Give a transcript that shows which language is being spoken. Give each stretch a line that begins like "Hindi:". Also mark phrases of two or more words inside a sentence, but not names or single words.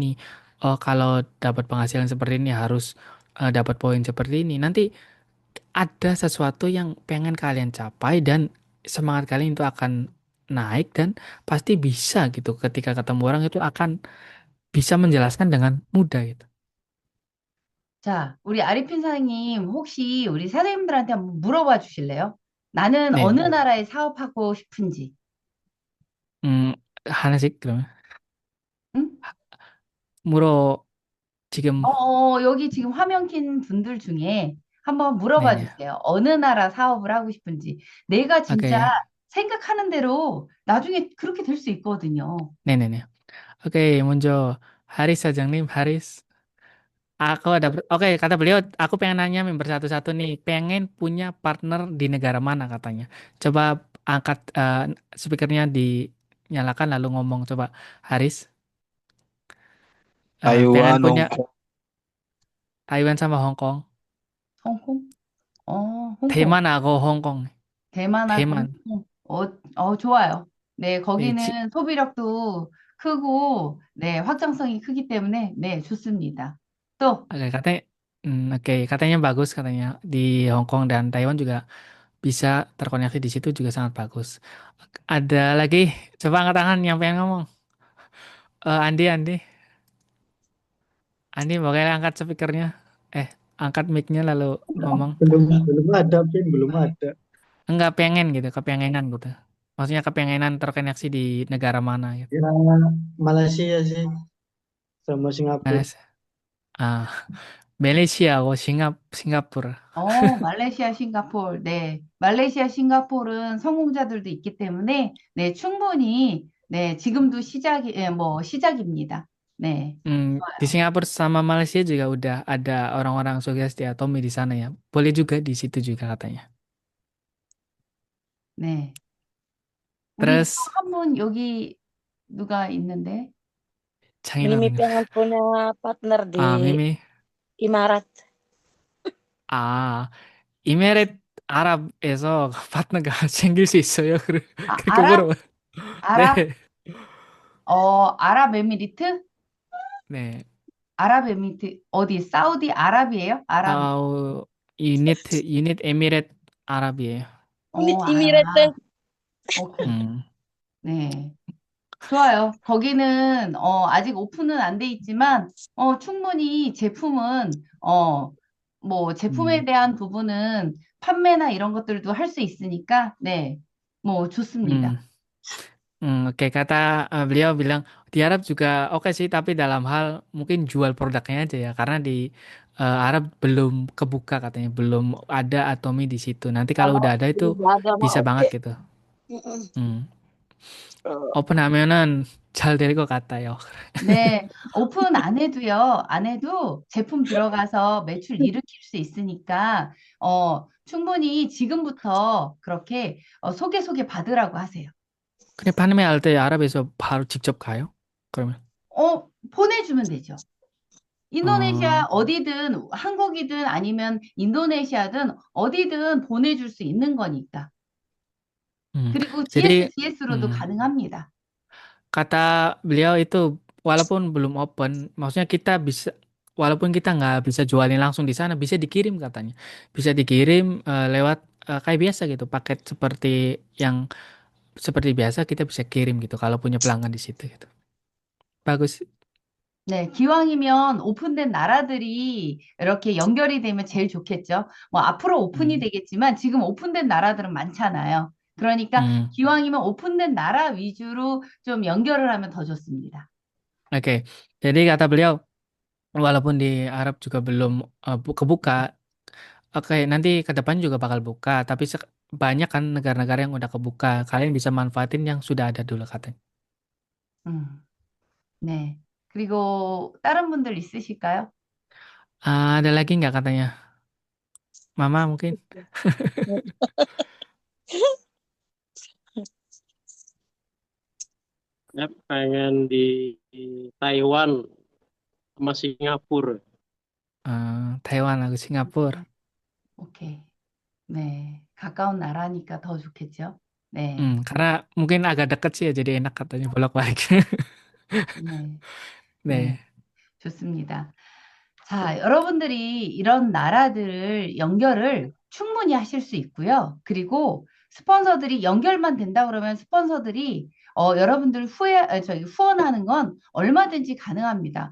Indonesian: Oh, kalau dapat penghasilan seperti ini harus dapat poin seperti ini. Nanti ada sesuatu yang pengen kalian capai dan semangat kalian itu akan naik dan pasti bisa gitu. Ketika ketemu orang itu akan bisa menjelaskan dengan mudah gitu.
Korean: 자, 우리 아리핀 사장님, 혹시 우리 사장님들한테 한번 물어봐 주실래요? 나는 어느 네. 나라에 사업하고 싶은지. 음, 하나씩 그러면. 응? 물어, 지금, 여기 지금 화면 킨 분들 중에 한번 물어봐 네네. 주세요. 어느 나라 사업을 하고 싶은지. 내가 진짜 오케이. 생각하는 대로 나중에 그렇게 될 수 있거든요. 네네네.
Indonesian: Oke, muncul Haris Sajangnim, Haris. Oke, kata beliau, aku pengen nanya member satu-satu nih, pengen punya partner di negara mana katanya. Coba angkat speakernya dinyalakan lalu ngomong coba Haris. Pengen Taiwan, Hong punya Kong. Taiwan sama Hong Kong.
Korean: 홍콩? 홍콩.
Indonesian: Taiwan aku Hong Kong.
Korean: 대만하고 Taiwan. 홍콩. 좋아요. 네, 네, 지, 거기는 소비력도 크고, 네, 확장성이 크기 때문에, 네, 좋습니다. 또,
Indonesian: oke katanya, oke katanya bagus katanya di Hong Kong dan Taiwan juga bisa terkoneksi di situ juga sangat bagus. Ada lagi, coba angkat tangan yang pengen ngomong. Andi. Andi boleh angkat speakernya. Angkat mic-nya lalu ngomong. Belum belum ada, Pin, belum ada. Enggak pengen gitu, kepengenan gitu. Maksudnya kepengenan terkoneksi di negara mana gitu. Ya, Malaysia sih sama Singapura. Malaysia, ah, Malaysia, Singapura.
Korean: 말레이시아, 싱가포르. 네, 말레이시아, 싱가포르는 성공자들도 있기 때문에, 네, 충분히, 네, 지금도 시작입니다. 네,
Indonesian: Di Singapura sama Malaysia juga udah ada orang-orang sukses di Atomi di sana ya. Boleh juga di situ juga katanya.
Korean: 네. 우리 또
Indonesian: Terus
Korean: 한 분 여기 누가 있는데?
Indonesian: China Mimi nih. pengen punya partner di Mimi. Imarat.
Korean: 아, 이메레트아랍에서 파트너가 생길 수 있어요. 그렇게 아랍? 물어봐. 네, 아랍? 아랍에미리트? 네. 아랍에미리트 어디? 사우디 아랍이에요? 아랍. 어, 유닛 에미레트 아랍이에요. Imarat. 오케이. 음, 네. 좋아요. 거기는 아직 오픈은 안 돼 있지만 충분히 제품에 음, 대한 부분은 판매나 이런 것들도 할 수 있으니까 네. 뭐 좋습니다. hmm.
Indonesian: Oke, kata beliau bilang di Arab juga oke sih, tapi dalam hal mungkin jual produknya aja ya, karena di Arab belum kebuka katanya, belum ada Atomi di situ. Nanti kalau Kalau udah ada itu udah ada mah bisa banget oke. gitu. Mm-mm. 음. Eh,
Korean: 오픈하면은 잘 될 것 같아요. 네, 오픈 안 해도요, 안 해도 제품 들어가서 매출 일으킬 수 있으니까, 충분히 지금부터 그렇게 소개 받으라고 하세요. 그냥 판매할 때 아랍에서 바로 직접 가요? 그러면 보내주면 되죠. 인도네시아 어, 어디든, 한국이든 아니면 인도네시아든 어디든 보내줄 수 있는 거니까. hmm. 그리고
Indonesian: Jadi
Korean: GS로도 hmm, 가능합니다.
Indonesian: kata beliau itu walaupun belum open, maksudnya kita bisa walaupun kita nggak bisa jualin langsung di sana, bisa dikirim katanya, bisa dikirim lewat kayak biasa gitu, paket yang seperti biasa kita bisa kirim gitu kalau punya pelanggan di situ gitu. Bagus.
Korean: 네, 기왕이면 오픈된 나라들이 이렇게 연결이 되면 제일 좋겠죠. 뭐 앞으로 오픈이 Hmm, 되겠지만 지금 오픈된 나라들은 많잖아요. 그러니까 hmm. 기왕이면 오픈된 나라 위주로 좀 연결을 하면 더 좋습니다.
Indonesian: Oke, jadi kata beliau walaupun di Arab juga belum kebuka. Oke, nanti ke depan juga bakal buka, tapi banyak kan negara-negara yang udah kebuka. Kalian bisa manfaatin yang sudah ada dulu katanya.
Korean: 음, 네. 그리고 다른 분들 있으실까요?
Indonesian: Ada lagi nggak katanya? Mama mungkin? Saya pengen di Taiwan sama Singapura. Taiwan atau Singapura.
Korean: 오케이. 네. 가까운 나라니까 더 좋겠죠? 네.
Indonesian: Karena mungkin agak deket sih ya, jadi enak katanya bolak-balik.
Korean: 네. 네.
Indonesian: Nih,
Korean: 좋습니다. 자, 여러분들이 이런 나라들을 연결을 충분히 하실 수 있고요. 그리고 스폰서들이 연결만 된다 그러면 스폰서들이 여러분들 후원하는 건 얼마든지 가능합니다.